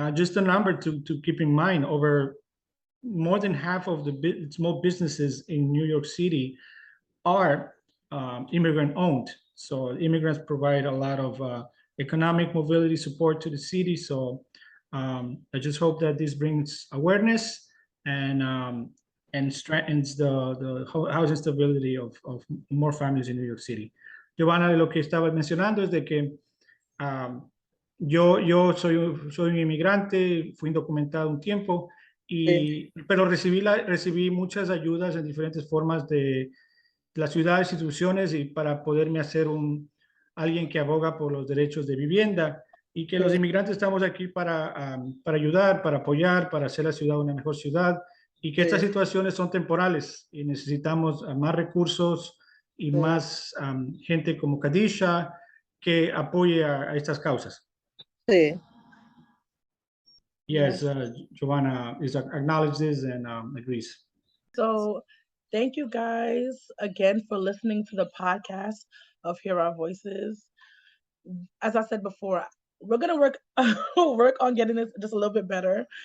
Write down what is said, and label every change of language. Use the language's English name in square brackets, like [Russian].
[English] Just a number to keep in mind: over more than half of the small businesses in New York City are immigrant owned. So immigrants provide a lot of economic mobility support to the city. So I just hope that this brings awareness and strengthens the housing stability of more families in New York City. [Spanish] Giovanna, lo que estaba mencionando es de que yo soy un inmigrante, fui indocumentado un tiempo, pero recibí muchas ayudas en diferentes formas de las ciudades, instituciones, y para poderme hacer alguien que aboga por los derechos de vivienda, y que los inmigrantes estamos aquí para ayudar, para apoyar, para hacer la ciudad una mejor ciudad, y que estas situaciones son temporales y necesitamos más recursos y más gente como Kadisha que apoye a estas causas. Sí. [English] Yes, Giovanna acknowledges and agrees. So thank you guys again for listening to the podcast of Hear Our Voices. As I said before, we're gonna work on getting this just a little bit better.